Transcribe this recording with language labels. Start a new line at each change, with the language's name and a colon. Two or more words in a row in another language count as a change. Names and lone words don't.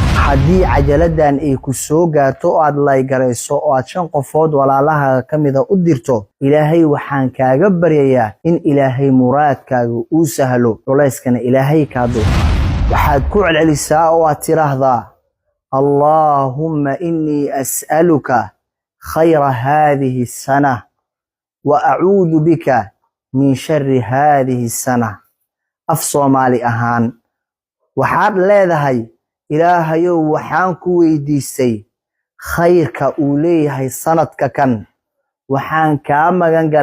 Somali: hadii cajaladan ay ku soo gaarto oo aad laygareyso oo aad 5 qofood walaalaha kamida u dirto ilaahay waxaan kaaga baryayaa in ilaahay muraadkaaga uu sahlo culayskana ilaahay kaado waxaad ku celcelisaa oo aad tiraahdaa
Arabic: اللهم إني أسألك خير هذه السنة وأعوذ بك من شر هذه السنة
Somali: af Soomaali ahaan waxaad leedahay ilaahayow waxaan ku weydiistay khayrka uu leeyahay sanadka kan waxaan ka magan galay